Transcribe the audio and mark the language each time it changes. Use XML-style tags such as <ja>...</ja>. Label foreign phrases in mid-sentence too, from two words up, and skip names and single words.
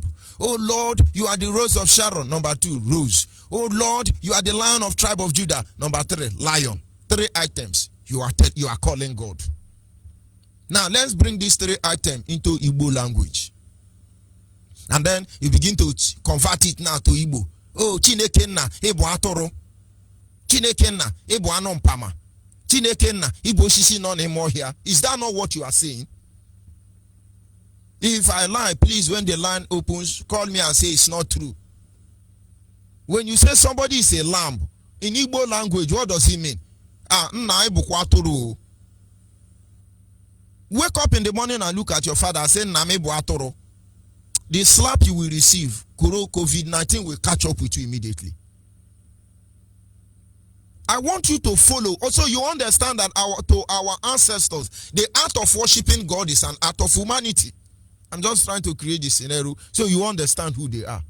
<en>Oh Lord, you are the Rose of Sharon. Number two, rose. Oh Lord, you are the Lion of tribe of Judah. Number three, lion. 3 items you are calling God. Now let's bring these 3 items into Igbo language. And then you begin to convert it now to Igbo.</en> <ig>Oh, Chineke nna ịbụ atụrụ. Chineke nna ịbụ anụ mpama. Chineke nna ịbụ osisi nọ n'ime ọhịa.</ig> <en>Is that not what you are saying? If I lie, please, when the line opens, call me and say it's not true. When you say somebody is a lamb, in Igbo language, what does it mean?</en> <ig>Nna ịbụkwa atụrụ.</ig> <en>Wake up in the morning and look at your father and say,</en> <ig>nna m ịbụ atụrụ.</ig> <en>The slap you will receive, COVID-19 will catch up with you immediately. I want you to follow. Also, you understand that our ancestors, the art of worshiping God is an art of humanity. I'm just trying to create this scenario so you understand who they are.</en>